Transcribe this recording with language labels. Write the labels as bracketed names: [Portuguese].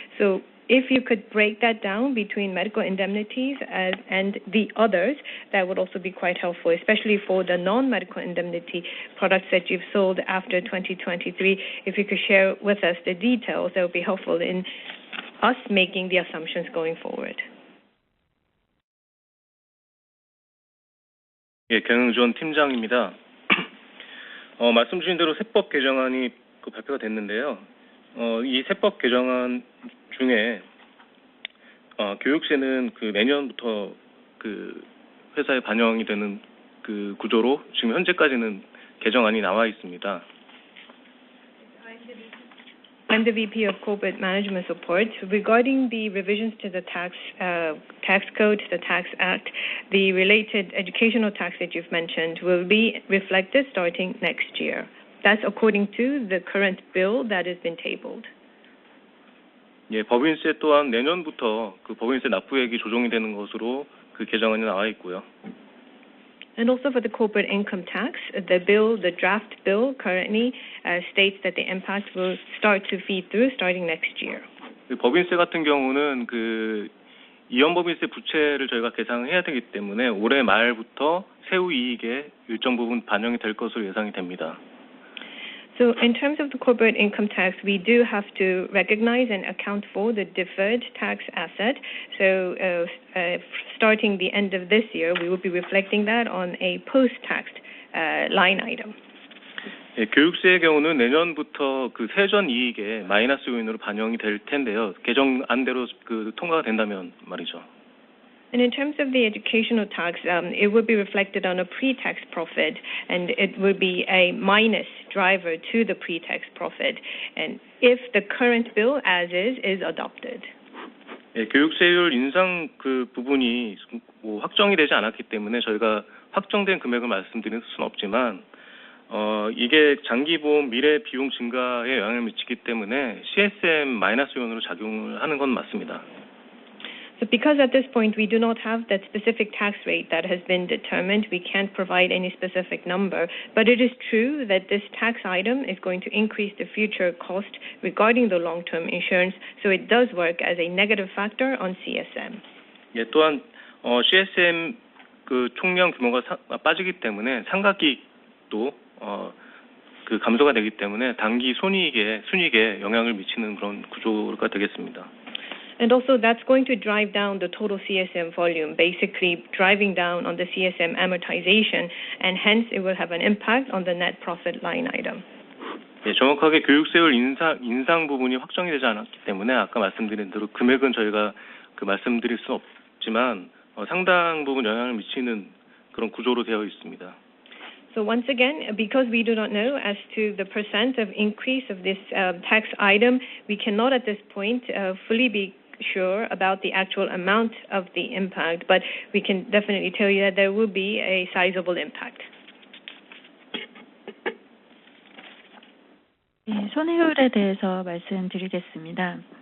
[English] So if you could break that down between medical indemnities and the others, that would also be quite helpful, especially for the non-medical indemnity products that you've sold after 2023. If you could share with us the details, that would be helpful in us making the assumptions going forward. [Korean] 예, 경영지원 팀장입니다. 말씀 주신 대로 세법 개정안이 발표가 됐는데요. 이 세법 개정안 중에 교육세는 내년부터 회사에 반영이 되는 구조로 지금 현재까지는 개정안이 나와 있습니다. [English] I'm the VP of Corporate Management Support. Regarding the revisions to the tax code, the tax act, the related educational tax that you've mentioned will be reflected starting next year. That's according to the current bill that has been tabled. [Korean] 예, 법인세 또한 내년부터 법인세 납부액이 조정이 되는 것으로 개정안이 나와 있고요. [English] And also for the corporate income tax, the draft bill currently states that the impact will start to feed through starting next year. [Korean] 법인세 같은 경우는 이연법인세 부채를 저희가 계산해야 되기 때문에 올해 말부터 세후 이익에 일정 부분 반영이 될 것으로 예상이 됩니다. [English] So in terms of the corporate income tax, we do have to recognize and account for the deferred tax asset. So starting the end of this year, we will be reflecting that on a post-tax line item. [Korean] 예, 교육세의 경우는 내년부터 세전 이익에 마이너스 요인으로 반영이 될 텐데요. 개정안대로 통과가 된다면 말이죠. [English] And in terms of the educational tax, it would be reflected on a pre-tax profit, and it would be a minus driver to the pre-tax profit. And if the current bill as is adopted. [Korean] 예, 교육세율 인상 부분이 확정이 되지 않았기 때문에 저희가 확정된 금액을 말씀드릴 수는 없지만 이게 장기보험 미래 비용 증가에 영향을 미치기 때문에 CSM 마이너스 요인으로 작용을 하는 건 맞습니다. [English] So because at this point we do not have that specific tax rate that has been determined, we can't provide any specific number. But it is true that this tax item is going to increase the future cost regarding the long-term insurance. So it does work as a negative factor on CSM. [Korean] 예, 또한 CSM 총량 규모가 빠지기 때문에 상각이익도 감소가 되기 때문에 단기 순이익에 영향을 미치는 그런 구조가 되겠습니다. [English] And also that's going to drive down the total CSM volume, basically driving down on the CSM amortization, and hence it will have an impact on the net profit line item. [Korean] 예, 정확하게 교육세율 인상 부분이 확정이 되지 않았기 때문에 아까 말씀드린 대로 금액은 저희가 말씀드릴 수 없지만 상당 부분 영향을 미치는 그런 구조로 되어 있습니다. [English] So once again, because we do not know as to the percent of increase of this tax item, we cannot at this point fully be sure about the actual amount of the impact, but we can definitely tell you that there will be a sizable impact. [Korean] 네, 손해율에 대해서 말씀드리겠습니다.